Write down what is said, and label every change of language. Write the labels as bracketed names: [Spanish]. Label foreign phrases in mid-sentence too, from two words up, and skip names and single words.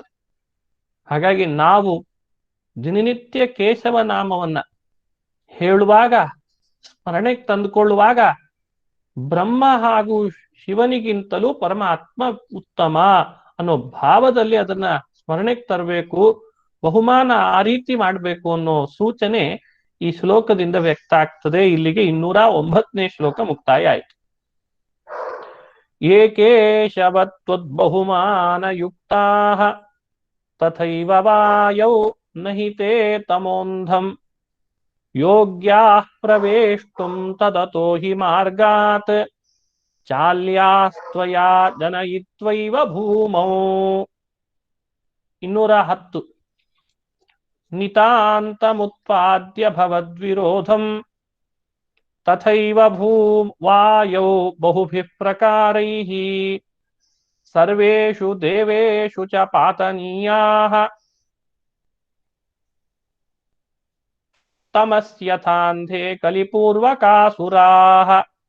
[Kannada] ಹಾಗಾಗಿ ನಾವು ದಿನನಿತ್ಯ ಕೇಶವ ನಾಮವನ್ನ ಹೇಳುವಾಗ, ಸ್ಮರಣೆಗೆ ತಂದುಕೊಳ್ಳುವಾಗ ಬ್ರಹ್ಮ ಹಾಗೂ ಶಿವನಿಗಿಂತಲೂ ಪರಮಾತ್ಮ ಉತ್ತಮ ಅನ್ನೋ ಭಾವದಲ್ಲಿ ಅದನ್ನ ಸ್ಮರಣೆಗೆ ತರಬೇಕು. ಬಹುಮಾನ ಆ ರೀತಿ ಮಾಡಬೇಕು ಅನ್ನೋ ಸೂಚನೆ ಈ ಶ್ಲೋಕದಿಂದ ವ್ಯಕ್ತ ಆಗ್ತದೆ. ಇಲ್ಲಿಗೆ 209ನೇ ಶ್ಲೋಕ ಮುಕ್ತಾಯ ಆಯ್ತು. [Sanskrit] ಏಕೇಶವತ್ವದ್ಬಹುಮಾನ ಯುಕ್ತಾಃ ತಥೈವ ವಾಯೌ ನಹಿ ತೇ ತಮೋಂಧಂ ಯೋಗ್ಯಾಃ ಪ್ರವೇಷ್ಟುಂ ತದತೋ ಹಿ ಮಾರ್ಗಾತ್ ಚಾಲ್ಯಾಸ್ತ್ವಯಾ ಜನಯಿತ್ವೈವ ಭೂಮೌ. 210 ನಿತಾಂತಮುತ್ಪಾದ್ಯ ಭವದ್ವಿರೋಧಂ ತಥೈವ ವಾಯೌ ಬಹುಭಿಃ ಪ್ರಕಾರೈಃ ಸರ್ವೇಷು ದೇವೇಷು ಚ ಪಾತನೀಯಾಃ ತಮಸ್ಯಥಾಂಧೇ ಕಲಿಪೂರ್ವಕಾಸುರಾಃ.